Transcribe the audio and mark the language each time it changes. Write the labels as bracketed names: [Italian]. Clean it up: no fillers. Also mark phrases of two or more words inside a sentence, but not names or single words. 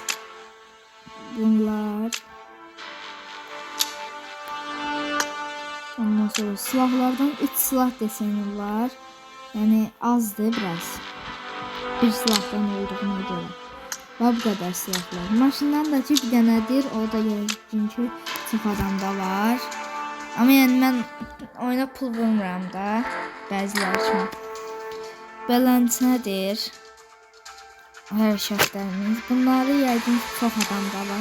[Azerbaijani] Bunlar. Ondan sonra silahlardan 3 silah deseni var. Yani azdır biraz. [Turkish] Bir silahdan olduğuna göre. Ve bu kadar silahlar. [Azerbaijani] Maşından da ki bir dənədir. O da yəqin ki çox adamda var. Ama yani ben oyuna pul vurmuram da. Bəziləri kimi. Beləncədir. Hərəkətlərimiz. Bunları yəqin ki çox adamda var.